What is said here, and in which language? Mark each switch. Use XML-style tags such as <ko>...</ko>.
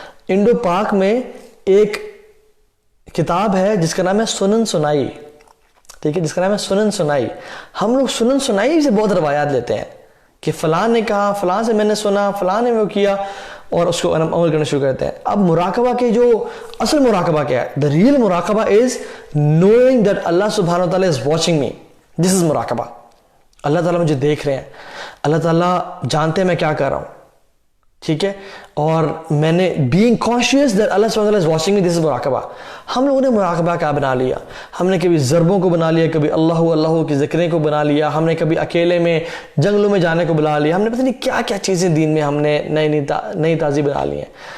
<ur>Indo پاک میں ایک کتاب ہے جس کا نام ہے سنن سنائی, ٹھیک ہے, جس کا نام ہے سنن سنائی. ہم لوگ سنن سنائی سے بہت روایات لیتے ہیں کہ فلاں نے کہا, فلاں سے میں نے سنا, فلاں نے وہ کیا, اور اس کو عمل کرنا شروع کرتے ہیں. اب مراقبہ کے جو اصل مراقبہ کیا ہے,</ur> <en>the real مراقبہ is knowing that Allah subhanahu wa ta'ala is watching me. This is مراقبہ.</en> <ur>اللہ تعالیٰ مجھے دیکھ رہے ہیں, اللہ تعالیٰ جانتے ہیں میں کیا کر رہا ہوں, ٹھیک ہے, اور میں نے</ur> <en>being conscious that Allah subhanahu wa ta'ala is watching me, this is</en> <ur>مراقبہ. ہم لوگوں نے مراقبہ کیا بنا لیا, ہم نے کبھی ضربوں کو بنا لیا, کبھی اللہ کی ذکریں کو بنا لیا, ہم نے کبھی اکیلے میں جنگلوں میں جانے کو بنا لیا, ہم نے پتہ نہیں کیا کیا چیزیں دین میں ہم نے نئی تازی بنا لی ہیں.</ur>